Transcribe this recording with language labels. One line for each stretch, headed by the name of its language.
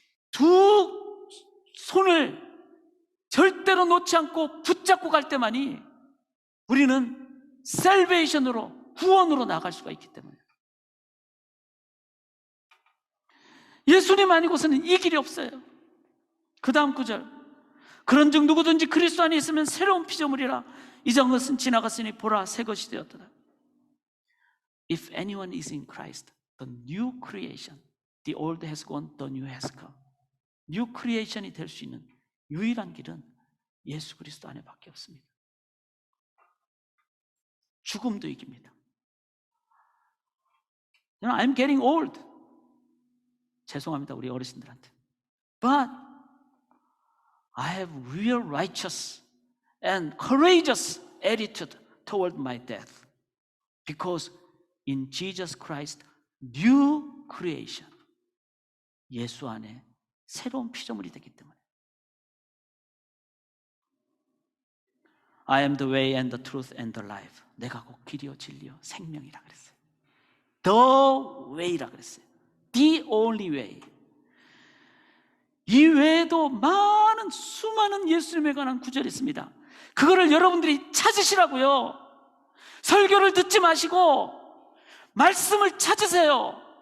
Korean: 두 손을 절대로 놓지 않고 붙잡고 갈 때만이 우리는 셀베이션으로, 구원으로 나갈 수가 있기 때문에 예수님 아니고서는 이 길이 없어요. 그 다음 구절, 그런즉 누구든지 그리스도 안에 있으면 새로운 피조물이라 이전 것은 지나갔으니 보라 새 것이 되었도다.
English: If anyone is in Christ, the new creation, the old has gone, the new has come.
Korean: New creation이 될 수 있는 유일한 길은 예수 그리스도 안에 밖에 없습니다. 죽음도 이깁니다.
English: I'm getting old.
Korean: 죄송합니다, 우리 어르신들한테.
English: But I have real righteous and courageous attitude toward my death. Because in Jesus Christ, new creation.
Korean: 예수 안에 새로운 피조물이 되기 때문에.
English: I am the way and the truth and the life.
Korean: 내가 곧 길이요 진리요 생명이라 그랬어요.
English: The way
Korean: 라 그랬어요.
English: The only way.
Korean: 이 외에도 많은 수많은 예수님에 관한 구절이 있습니다. 그거를 여러분들이 찾으시라고요. 설교를 듣지 마시고 말씀을 찾으세요.